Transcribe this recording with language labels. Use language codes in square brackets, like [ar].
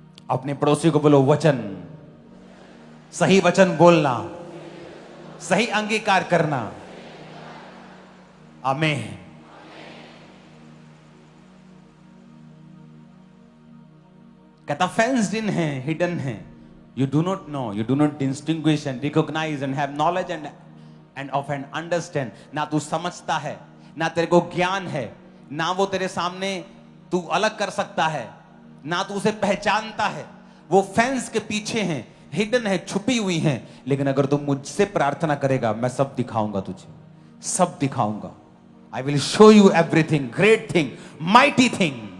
[hi] अपने पड़ोसी को बोलो वचन, सही वचन बोलना, सही अंगीकार करना। आमीन। कहता फेंस्ड इन है, हिडन है, [en] You do not know, you do not distinguish and recognize and have knowledge and of and understand. [hi] ना तू समझता है, ना तेरे को ज्ञान है, ना वो तेरे सामने तू अलग कर सकता है, ना तू उसे पहचानता है. वो फेंस के पीछे हैं, हिडन है, छुपी हुई हैं. लेकिन अगर तू मुझसे प्रार्थना करेगा, मैं सब दिखाऊंगा तुझे, सब दिखाऊंगा. [en] I will show you everything, great thing, mighty thing.